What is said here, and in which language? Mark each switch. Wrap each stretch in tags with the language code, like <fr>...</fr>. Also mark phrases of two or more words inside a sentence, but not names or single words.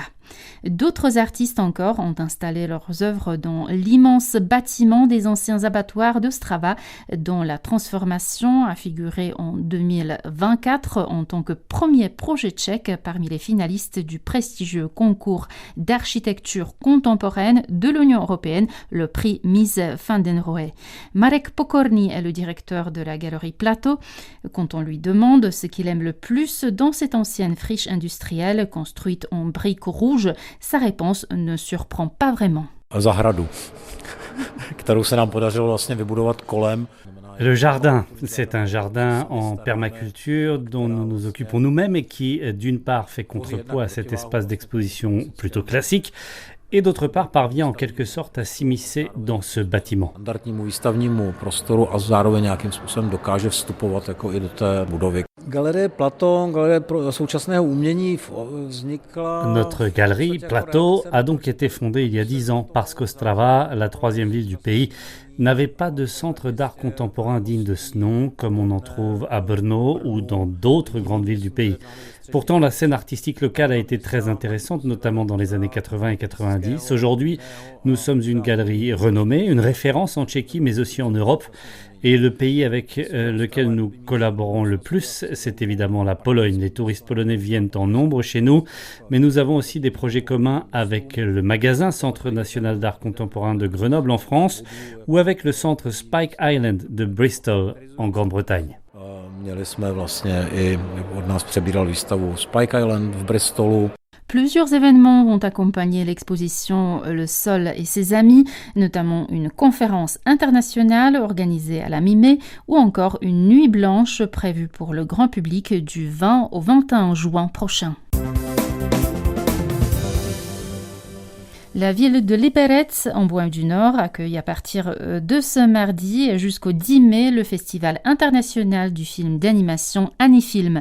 <fr>D'autres artistes encore ont installé leurs œuvres dans l'immense bâtiment des anciens abattoirs d'Ostrava, dont la transformation a figuré en 2024 en tant que premier projet tchèque parmi les finalistes du prestigieux concours d'architecture contemporaine de l'Union européenne, le prix Mies van den Rohe. Marek Pokorny est le directeur de la galerie Plateau. Quand on lui demande ce qu'il aime le plus dans cette ancienne friche industrielle construite en briques rouges, sa réponse ne surprend pas vraiment.</fr> <cs>Zahradu, kterou se nám podařilo vlastně vybudovat kolem.</cs> <fr>Le jardin, c'est un jardin en permaculture dont nous nous occupons nous-mêmes et qui, d'une part, fait contrepoids à cet espace d'exposition plutôt classique et d'autre part parvient en quelque sorte à s'immiscer dans ce bâtiment.</fr> <cs>Standardnímu výstavnímu prostoru a zároveň nějakým způsobem dokáže vstupovat jako i do té budovy. Galerie Plateau, galerie současného umění vznikla...</cs> <fr>Notre galerie Plateau a donc été fondée il y a 10 ans parce qu'Ostrava, la troisième ville du pays, n'avait pas de centre d'art contemporain digne de ce nom, comme on en trouve à Brno ou dans d'autres grandes villes du pays. Pourtant, la scène artistique locale a été très intéressante, notamment dans les années 80 et 90. Aujourd'hui, nous sommes une galerie renommée, une référence en Tchéquie, mais aussi en Europe. Et le pays avec lequel nous collaborons le plus, c'est évidemment la Pologne. Les touristes polonais viennent en nombre chez nous, mais nous avons aussi des projets communs avec le magasin Centre national d'art contemporain de Grenoble en France ou avec le centre Spike Island de Bristol en Grande-Bretagne.</fr> <cs>Měli jsme vlastně i od nás přebíral výstavu Spike Island v Bristolu.</cs> <fr>Plusieurs événements vont accompagner l'exposition Le Sol et ses amis, notamment une conférence internationale organisée à la mi-mai ou encore une nuit blanche prévue pour le grand public du 20 au 21 juin prochain. La ville de Liberec, en Bohême du Nord, accueille à partir de ce mardi jusqu'au 10 mai le Festival international du film d'animation Anifilm.</fr>